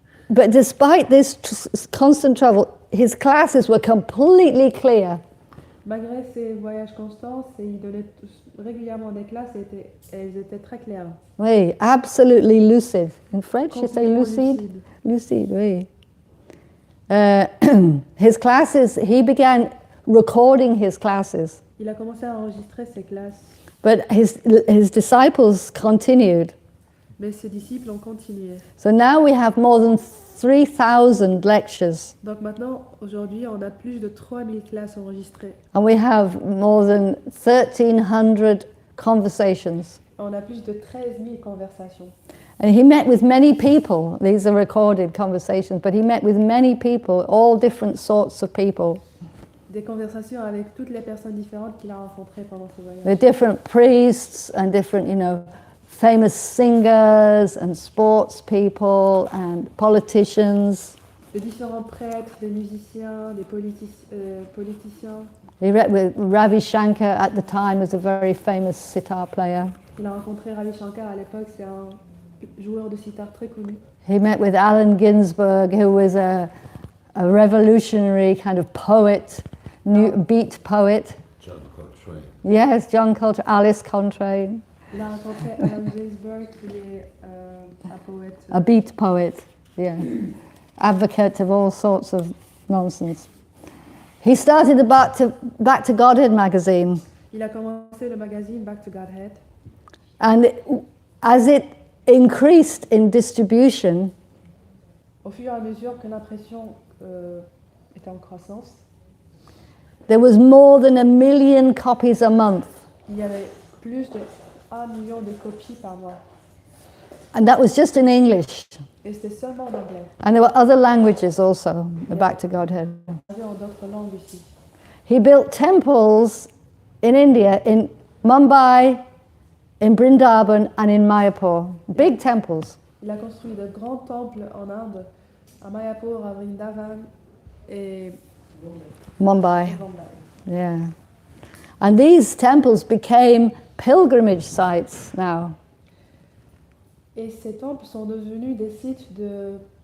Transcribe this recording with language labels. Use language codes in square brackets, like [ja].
[en] But despite this constant travel, his classes were completely clear. [fr] malgré ces voyages constants, il donnait régulièrement des classes et elles étaient très claires. [en] Oui, absolutely lucid. In French, you say [fr] Complètement [en] lucid? Lucid, oui. His classes, he began recording his classes, [fr] Il a commencé à enregistrer ses classes, [en] but his disciples continued. [fr] mais ses disciples ont continué. [en] So now we have more than 3,000 lectures, [fr] Donc maintenant, aujourd'hui, on a plus de 3000 classes enregistrées. [en] and we have more than 1,300 conversations. [fr] On a plus de 13 000 conversations. [en] And he met with many people. These are recorded conversations, but he met with many people, all different sorts of people. [fr] Des conversations avec toutes les personnes différentes qu'il a rencontrées pendant ce voyage. [en] The different priests and different, famous singers and sports people and politicians. [fr] De différents prêtres, des musiciens, des politiciens. [en] He met with Ravi Shankar at the time, was a very famous sitar player. [fr] Il a rencontré Ravi Shankar à l'époque, c'est un joueur de sitar très connu. [en] He met with Allen Ginsberg, who was a revolutionary kind of poet, beat poet. John Coltrane. Yes, John Coltrane, Alice Coltrane, [fr] Il a rencontré Allen Ginsberg, qui est un poète. [en] a beat poet, yeah, advocate of all sorts of nonsense. He started the Back to Godhead magazine, [fr] Il a commencé le magazine Back to Godhead. [en] and as it increased in distribution, [fr] Au fur et à mesure que l'impression était en croissance. [en] There was more than 1 million copies a month. [fr] Il y avait plus de 1 million de copies par mois. [en] And that was just in English. [fr] Et c'était seulement en anglais. [en] And there were other languages also, the Back to Godhead. [fr] Il y avait en d'autres langues aussi. [en] He built temples in India, in Mumbai, in Vrindavan, and in Mayapur. Big temples. [fr] Il a construit de grands temples en Inde, à Mayapur, à Vrindavan et Mumbai. [en] Bombay. Yeah. And these temples became pilgrimage sites now. [fr] Et ces temples sont devenus des sites de